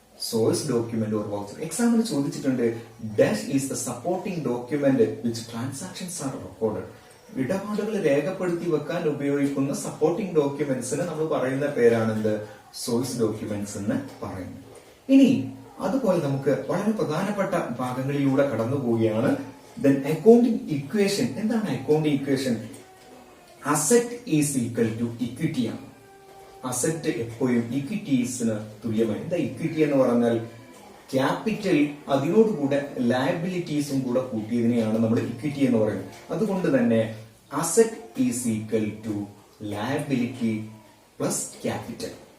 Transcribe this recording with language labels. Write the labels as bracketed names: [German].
[English] Source document or voucher. [Malayalam] എക്സാമിന് ചോദിച്ചിട്ടുണ്ട് [English] Dash is the supporting document which transactions are recorded. [Malayalam] ഇടപാടുകൾ രേഖപ്പെടുത്തി വെക്കാൻ ഉപയോഗിക്കുന്ന സപ്പോർട്ടിംഗ് ഡോക്യുമെന്റ്സിന് നമ്മൾ പറയുന്ന പേരാണെന്ത്? സോഴ്സ് ഡോക്യുമെന്റ്സ് എന്ന് പറയുന്നത്. ഇനി അതുപോലെ നമുക്ക് വളരെ പ്രധാനപ്പെട്ട ഭാഗങ്ങളിലൂടെ കടന്നു പോവുകയാണ്. [English] Then accounting equation. [Malayalam] എന്താണ് [English] accounting equation? Asset is equal to equity ആണ്. [Malayalam] അസറ്റ് എപ്പോഴും ഇക്വിറ്റീസിന് തുല്യമായി. എന്താ ഇക്വിറ്റി എന്ന് പറഞ്ഞാൽ ക്യാപിറ്റൽ അതിനോടുകൂടെ ലയബിലിറ്റീസും കൂടെ കൂട്ടിയതിനെയാണ് നമ്മൾ ഇക്വിറ്റി എന്ന് പറയുന്നത്. അതുകൊണ്ട് തന്നെ [English] Asset is equal to liability plus capital.